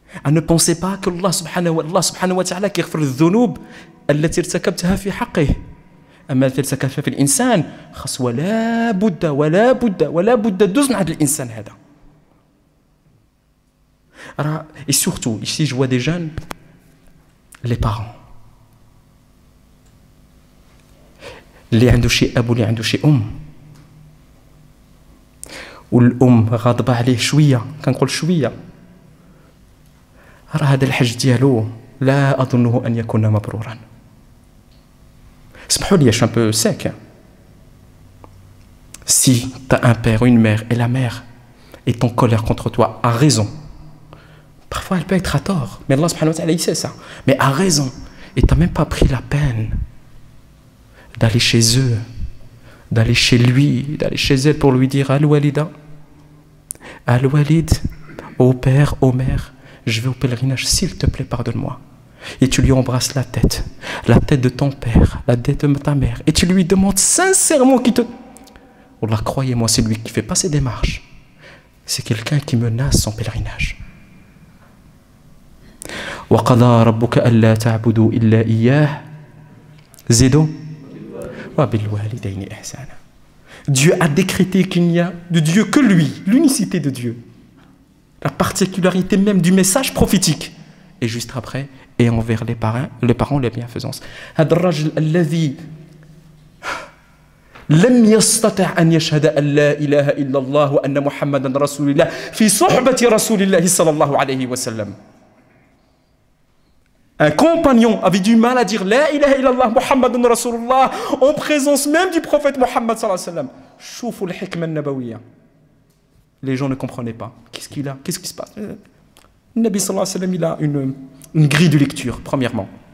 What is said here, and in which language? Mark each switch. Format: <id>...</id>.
<fr>Ne pensez pas que</fr> <ar>Allah subhanahu wa ta'ala يغفر الذنوب التي ارتكبتها في حقه. أما التي ارتكبتها في الإنسان خاص ولا بد دوز من هذا الإنسان هذا.</ar> <fr>Et surtout, ici je vois des jeunes, les parents.</fr> <ar>اللي عنده شي أب واللي عنده شي أم. والأم غاضبة عليه شوية، كنقول شوية، راه هذا الحج ديالو لا أظنه أن يكون مبرورا. اسمحوا لي،</ar> <fr>je suis un peu sec. Si tu as un père ou une mère et la mère est en colère contre toi, a raison. Parfois elle peut être à tort, mais Allah subhanahu wa ta'ala il sait ça. Mais a raison, et tu n'as même pas pris la peine d'aller chez eux, d'aller chez lui, d'aller chez elle pour lui dire Al-Walida, Al-Walid, au père, aux mères, je vais au pèlerinage, s'il te plaît, pardonne-moi. Et tu lui embrasses la tête de ton père, la tête de ta mère, et tu lui demandes sincèrement qu'il te... Allah, croyez-moi, c'est lui qui fait pas ces démarches. C'est quelqu'un qui menace son pèlerinage.</fr> <ar>وَقَضَى رَبُّكَ أَلَّا تَعْبُدُوا إِلَّا إِيَّاهُ زِدُوا وَبِالْوَالِدَيْنِ إِحْسَانًا.</ar> <fr>Dieu a décrété qu'il n'y a de Dieu que lui, l'unicité de Dieu, la particularité même du message prophétique. Et juste après, et envers les parents, les bienfaisances.</fr> <ar>هذا الرجل الذي لم يستطع أن يشهد أن لا إله إلا الله وأن محمدا رسول الله في صحبة رسول الله صلى الله عليه وسلم.</ar> <fr>Un compagnon avait du mal à dire</fr> <ar>La ilaha illallah Muhammadun Rasulullah</ar> <fr>en présence même du prophète Muhammad sallallahu alayhi wa sallam.</fr> <ar>Choufou al-hikma al-nabawiyya.</ar> <fr>Les gens ne comprenaient pas. Qu'est-ce qu'il a? Qu'est-ce qui se passe? Le Nabi sallallahu alayhi wa sallam, il a une grille de lecture, premièrement.</fr>